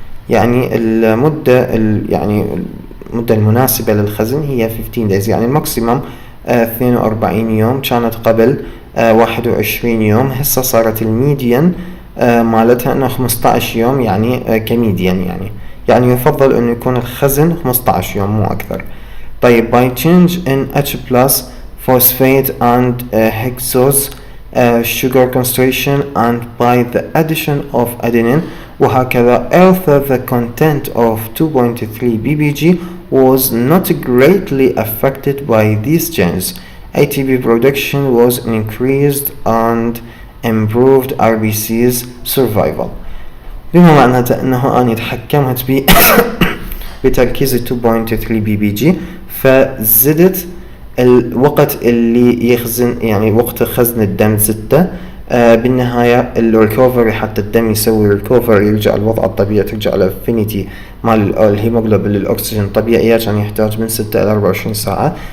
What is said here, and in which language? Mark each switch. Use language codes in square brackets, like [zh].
[ar] يعني المدة المدة المناسبة للخزن هي 15 days، يعني الماكسيمم 42 يوم، كانت قبل 21 يوم، هسه صارت الميديان مالتها انه 15 يوم، يعني كميديان، يعني يفضل انه يكون الخزن 15 يوم مو اكثر. [en] طيب by change in H+ phosphate and hexose sugar concentration and by the addition of adenine وهكذا, although the content of 2.3 bbg was not greatly affected by these changes, ATP production was increased and improved RBC's survival. [ar] بما معناته انه اني تحكمت بتركيز 2.3 bbg، فزدت الوقت اللي يخزن، يعني وقت خزن الدم زدته. بالنهاية الريكوفري، حتى الدم يسوي ريكوفري يرجع الوضع الطبيعي، ترجع الافينيتي مال الهيموغلوبين للأكسجين طبيعية، كان يحتاج من 6 إلى 24 ساعة.